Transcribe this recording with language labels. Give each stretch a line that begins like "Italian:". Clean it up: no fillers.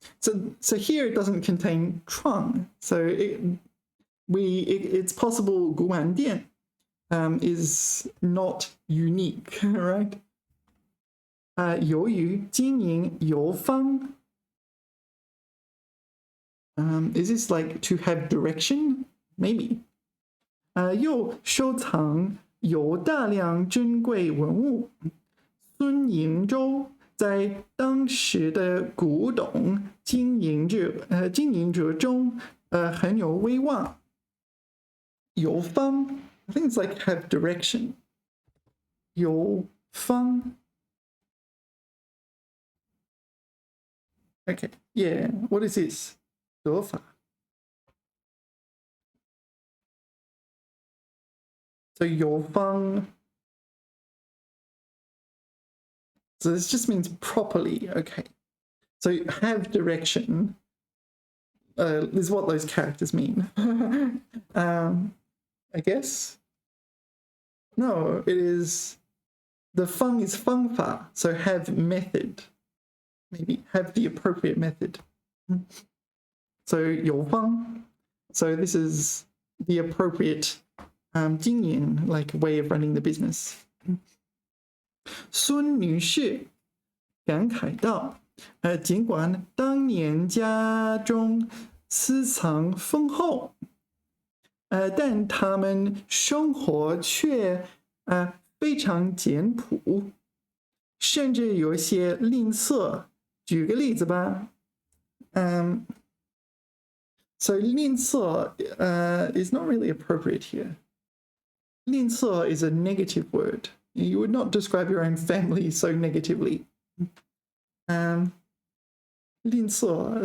English: So here it doesn't contain 创. So it's possible 古玩店 is not unique, right?
Chinese: 由于经营油坊
English: is this like to have direction? Maybe.
Chinese: 又收藏有大量珍贵文物。孙营洲在当时的古董经营者中很有威望。
English: 油坊 I think it's like have direction. 油坊 Okay, yeah, what is this? 得法 So 油坊 So this just means properly, okay. So have direction is what those characters mean. I guess. No, it is the feng is fengfa, so have method. Maybe have the appropriate method. So 有方, so this is the appropriate 经营, like way of running the business.
Chinese: 孙女士感慨道，尽管当年家中私藏丰厚，但他们生活却非常简朴，甚至有些吝啬。举个例子吧。
English: So 吝啬 is not really appropriate here. 吝啬 is a negative word. You would not describe your own family so negatively.
Chinese: 吝啬.